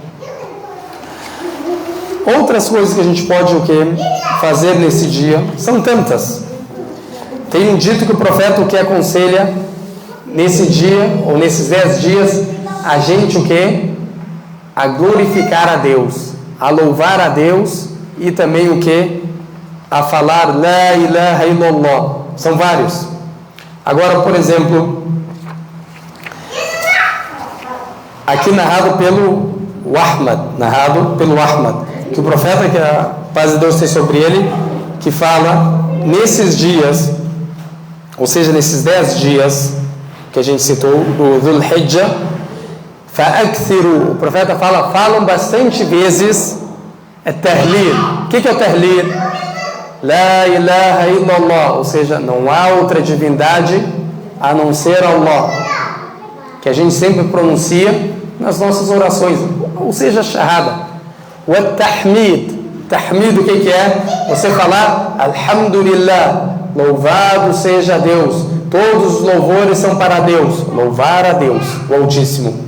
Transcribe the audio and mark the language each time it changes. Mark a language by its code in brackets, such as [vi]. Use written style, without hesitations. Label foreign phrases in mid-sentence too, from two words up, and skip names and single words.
[pt] Outras coisas que a gente pode fazer nesse dia são tantas. Tem um dito que o profeta o que aconselha nesse dia, ou nesses 10 dias, a gente o que? A glorificar a Deus, a louvar a Deus, e também o que? A falar [ar] لا إله إلا الله. [pt] São vários. Agora, por exemplo, aqui narrado pelo Ahmad, que o profeta, que a paz de Deus tem sobre ele, que fala nesses dias, ou seja, nesses 10 dias que a gente citou, do Dhul Hijjah, o profeta falam bastante vezes Tahlil. O que é o Tahlil? [ar] لا إله إلا الله, [pt] ou seja, não há outra divindade a não ser Allah, que a gente sempre pronuncia nas nossas orações, ou seja, Shahada. O Tahmid, o que é? Você falar Alhamdulillah, louvado seja Deus, todos os louvores são para Deus, louvar a Deus, o Altíssimo.